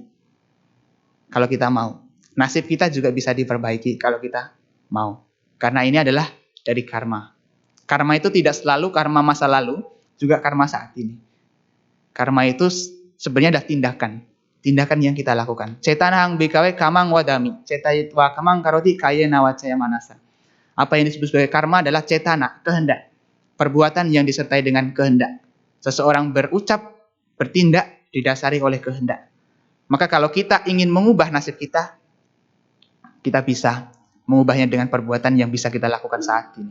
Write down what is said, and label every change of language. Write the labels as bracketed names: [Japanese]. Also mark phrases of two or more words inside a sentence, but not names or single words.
[Indonesian] Kalau kita mau. Nasib kita juga bisa diperbaiki kalau kita mau. Karena ini adalah dari karma. Karma itu tidak selalu karma masa lalu, juga karma saat ini. Karma itu sebenarnya adalah tindakan. Tindakan yang kita lakukan. [Pali] Cetanahang bikawe kamang wadami. Cetayitwa kamang karoti kayena wacaya manasa. [Indonesian] Apa yang disebut sebagai karma adalah cetana, kehendak. Perbuatan yang disertai dengan kehendak. Seseorang berucap, bertindak didasari oleh kehendak. Maka kalau kita ingin mengubah nasib kita, kita bisa mengubahnya dengan perbuatan yang bisa kita lakukan saat ini.